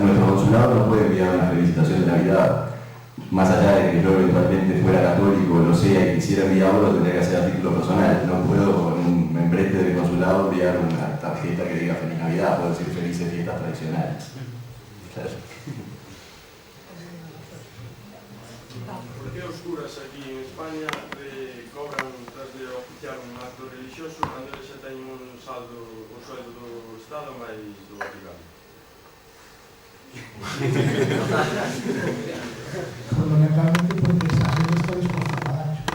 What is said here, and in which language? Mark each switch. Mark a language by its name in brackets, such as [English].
[Spanish] Nuestro consulado no puede enviar una felicitación de Navidad. Más allá de que yo eventualmente fuera católico, lo sea, y quisiera enviarlo, lo tendría que hacer a título personal. No puedo con un membrete de consulado enviar una tarjeta que diga Feliz Navidad, puedo decir Felices Fiestas Tradicionales. Claro. [Galician] Por que os curas aquí en España cobran tras de oficiar un acto religioso cando eles xa teñen un sueldo do Estado máis do Vaticano? [Spanish] Fundamentalmente porque esa gente está dispuesta a pagar.